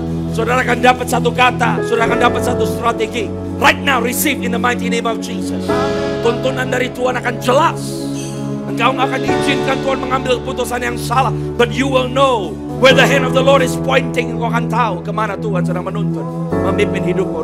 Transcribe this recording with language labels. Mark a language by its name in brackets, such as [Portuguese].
[Indonesian] Saudara akan dapat satu kata, saudara akan dapat satu strategi. [English] Right now, receive in the mighty name of Jesus. [Indonesian] Tuntunan dari Tuhan akan jelas. Engkau akan diizinkan Tuhan mengambil keputusan yang salah, [English] but you will know where the hand of the Lord is pointing. [Indonesian] Engkau akan tahu kemana Tuhan sedang menuntun, memimpin hidupmu.